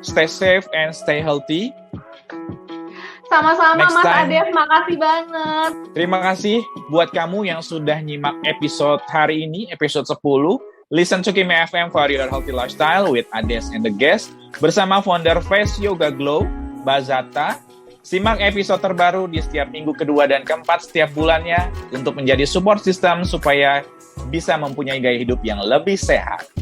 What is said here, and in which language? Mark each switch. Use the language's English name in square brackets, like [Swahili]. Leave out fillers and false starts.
[English] Stay safe and stay healthy. [Indonesian] Sama-sama Mas Ades, makasih banget. Terima kasih buat kamu yang sudah nyimak episode hari ini, episode 10. [English] Listen to Kimi FM for your healthy lifestyle with Ades and the guest. [Indonesian] Bersama founder Face Yoga Glow, Mbak Zata. Simak episode terbaru di setiap minggu kedua dan keempat setiap bulannya untuk menjadi support system supaya bisa mempunyai gaya hidup yang lebih sehat.